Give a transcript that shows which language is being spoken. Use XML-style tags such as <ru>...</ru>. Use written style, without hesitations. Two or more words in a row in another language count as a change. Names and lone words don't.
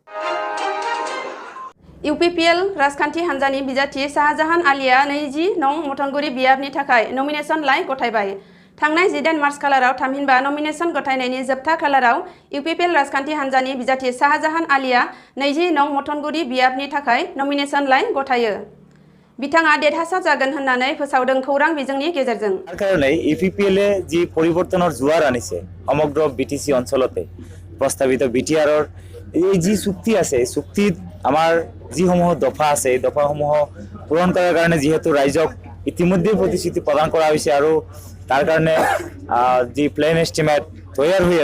<brx>UPPL राजखान्थि हान्जानि बिजाथि शाहजाहान आलिया 20 नं मथनगुरि बियाबनि थाखाय नमिनेशन लाइ गथायबाय। थांनाय 18 मार्च खालाराव थामहिनबा नमिनेशन गथायनायनि जोबथा खालाराव UPPL राजखान्थि हान्जानि बिजाथि शाहजाहान आलिया 20 नं मथनगुरि बियाबनि थाखाय नमिनेशन लाइ गथायो। बिथाङा देरहासार जागोन होननानै फोसावदों खौरां बिजोंनि गेजेरजों।</brx> <as>তার কারণে ইউপিপিএলে যে পরিবর্তনের জোয়ার আনিছে সমগ্র বিটিসি অঞ্চলতে প্রস্তাবিত বিটিআৰৰ এই যে চুক্তি আছে এই চুক্তিত আমাৰ যিসমূহ দফা আছে এই দফাসমূহ পূৰণ কৰাৰ কাৰণে যেহেতু ৰাইজক ইতিমধ্যে প্ৰতিশ্ৰুতি প্ৰদান কৰা হৈছে আৰু তাৰ কাৰণে যি প্লেন এষ্টিমেট তৈয়াৰ হৈ</as>